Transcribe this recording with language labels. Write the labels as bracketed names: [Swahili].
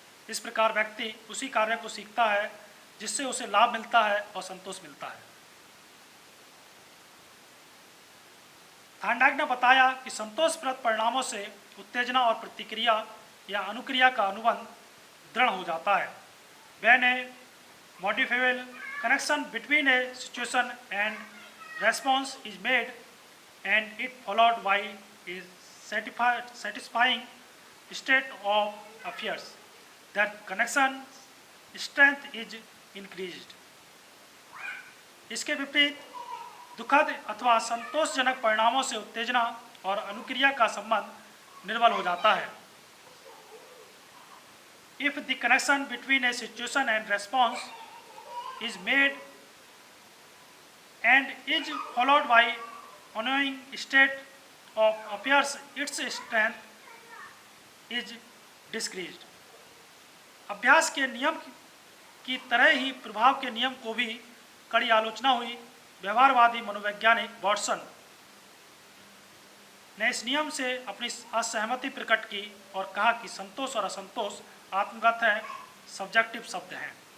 [Hindi] इस प्रकार व्यक्ति उसी कार्य को सीखता है जिससे उसे लाभ मिलता है और संतोष मिलता है। थांडाइक ने बताया कि संतोषप्रद परिणामों से उत्तेजना और प्रतिक्रिया या अनुक्रिया का अनुबंध दृढ़ हो जाता है। [English] When a modifiable connection between a situation and response is made and it followed by a satisfying state of affairs, that connection strength is increased. [Hindi] इसके विपरीत दुखद अथवा संतोषजनक परिणामों से उत्तेजना और अनुक्रिया का संबंध निर्बल हो जाता है। [English] If the connection between a situation and response is made and is followed by ongoing state of affairs, its strength is decreased. [Hindi] अभ्यास के नियम की तरह ही प्रभाव के नियम को भी कड़ी आलोचना हुई। व्यवहारवादी मनोवैज्ञानिक वाटसन ने इस नियम से अपनी असहमति प्रकट की और कहा कि संतोष और असंतोष आत्मगत है, सब्जेक्टिव शब्द हैं।